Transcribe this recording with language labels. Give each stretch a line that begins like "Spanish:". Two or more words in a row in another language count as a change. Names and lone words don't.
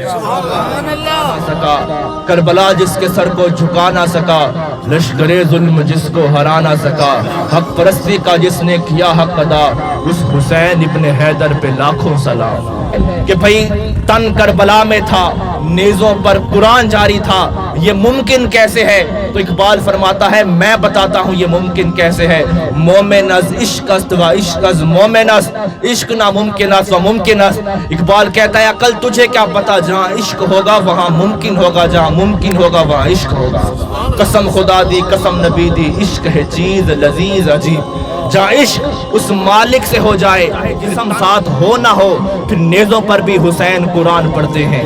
Urdu: کربلا جس کے سر کو جھکا نہ سکا، لشکر ظلم جس کو ہرا نہ سکا، حق پرستی کا جس نے کیا حق ادا، اس حسین ابن حیدر پہ لاکھوں سلام۔ کہ بھئی تن کربلا میں تھا، نیزوں پر قرآن جاری تھا، یہ ممکن کیسے ہے؟ تو اقبال فرماتا ہے میں بتاتا ہوں یہ ممکن کیسے ہے.
Persian: مومن از عشق است و عشق از مومن است، عشق ناممکن است و ممکن است.
Urdu: اقبال کہتا ہے عقل تجھے کیا پتا، جہاں عشق ہوگا وہاں ممکن ہوگا، جہاں ممکن ہوگا وہاں عشق ہوگا.
Punjabi: قسم خدا دی قسم نبی دی، عشق ہے چیز لذیذ عجیب.
Urdu: جہاں عشق اس مالک سے ہو جائے جسم ساتھ ہو نہ ہو، پھر نیزوں پر بھی حسین قرآن پڑھتے ہیں.